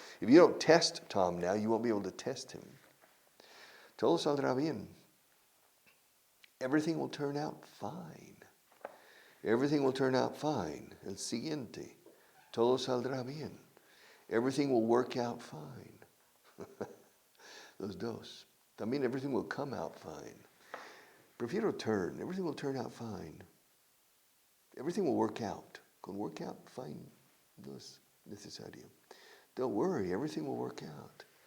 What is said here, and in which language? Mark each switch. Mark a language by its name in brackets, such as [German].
[English] If you don't test Tom now, you won't be able to test him. [Spanish] Todo saldrá bien. [English] Everything will turn out fine. Everything will turn out fine. [Spanish] El siguiente. Todo saldrá bien. [English] Everything will work out fine. Those dos. También everything will come out fine. Prefiero turn. Everything will turn out fine. Everything will work out. Con work out, fine. [Spanish] No es necesario. [English] Don't worry. Everything will work out.